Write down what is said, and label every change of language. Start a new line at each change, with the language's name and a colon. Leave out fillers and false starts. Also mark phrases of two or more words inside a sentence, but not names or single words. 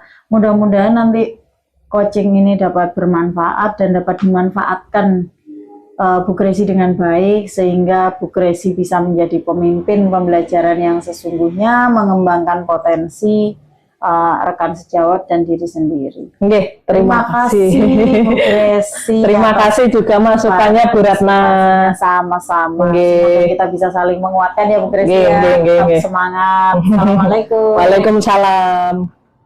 Indonesian: Mudah-mudahan nanti coaching ini dapat bermanfaat dan dapat dimanfaatkan Bu Gresi dengan baik, sehingga Bu Gresi bisa menjadi pemimpin pembelajaran yang sesungguhnya, mengembangkan potensi rekan sejawat dan diri sendiri. Nggih, terima kasih Bu Gresi. Terima kasih juga masukannya Bu Ratna. Sama-sama.
Javanese: Nggih.
Indonesian: Semoga kita bisa saling menguatkan ya Bu Gresi
Javanese: Nggih,
Indonesian: ya.
Javanese: nggih, nggih,
Indonesian: Tetap
Javanese: nggih.
Indonesian: semangat.
Arabic: السلام عليكم. وعليكم السلام.